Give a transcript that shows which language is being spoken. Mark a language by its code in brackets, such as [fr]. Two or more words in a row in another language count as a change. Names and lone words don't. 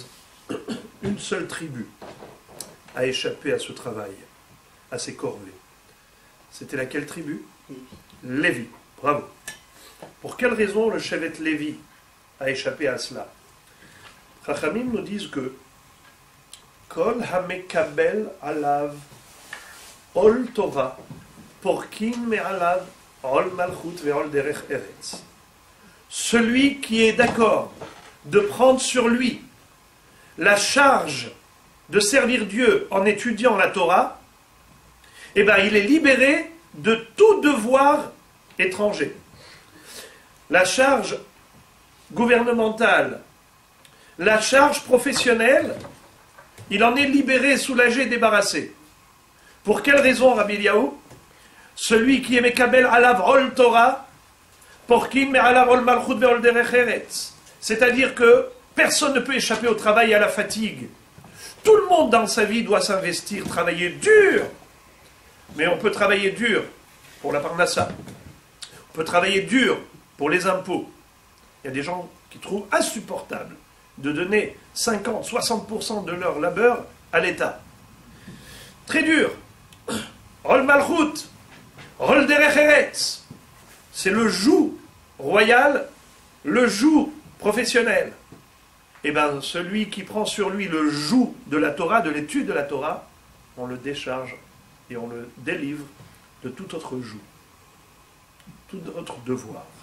[fr] Une seule tribu a échappé à ce travail, à ces corvées. C'était laquelle tribu? Lévi. Bravo. Pour quelle raison le Shevet Lévi a échappé à cela? [he] Chachamim [fr] nous disent que [he] כל המקבל עליו עול טובה פורקין מעליו עול מלכות ועול דרך ארץ. [fr] Celui qui est d'accord de prendre sur lui la charge de servir Dieu en étudiant la Torah, eh bien, il est libéré de tout devoir étranger. La charge gouvernementale, la charge professionnelle, il en est libéré, soulagé, débarrassé. Pour quelle raison, Rabbi Eliyahu? Celui qui est [he] מקבל עליו עול תורה, פורקין מעליו עול מלכות ועול דרך ארץ. [fr] C'est-à-dire que personne ne peut échapper au travail et à la fatigue. Tout le monde dans sa vie doit s'investir, travailler dur. Mais on peut travailler dur pour la parnassa. On peut travailler dur pour les impôts. Il y a des gens qui trouvent insupportable de donner 50-60% de leur labeur à l'État. Très dur. [he] עול מלכות, עול דרך ארץ. [fr] C'est le joug royal, le joug professionnel. Eh bien, celui qui prend sur lui le joug de la Torah, de l'étude de la Torah, on le décharge et on le délivre de tout autre joug, tout autre devoir.